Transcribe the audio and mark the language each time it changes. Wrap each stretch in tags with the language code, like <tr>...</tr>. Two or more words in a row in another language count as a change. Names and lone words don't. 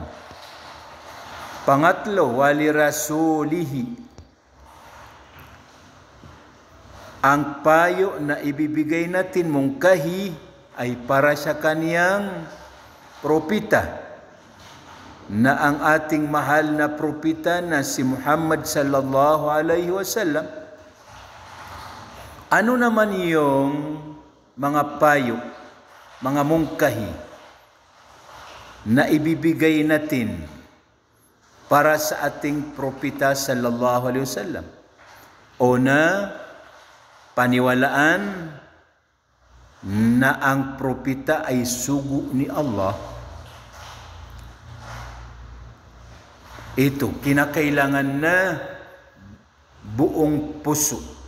<ar>Pangatlo, ولرسوله.</ar> <tl>Ang payo na ibibigay natin mungkahi ay para sa kaniyang propita, na ang ating mahal na propita na si Muhammad</tl> <ar>صلى الله عليه وسلم.</ar> <tl>Ano naman yung mga payo, mga mungkahi na ibibigay natin para sa ating propita</tl> <ar>صلى الله عليه وسلم?</ar> <tl>Una, paniwalaan na ang propita ay sugo ni Allah. Ito, kinakailangan na buong puso.</tl>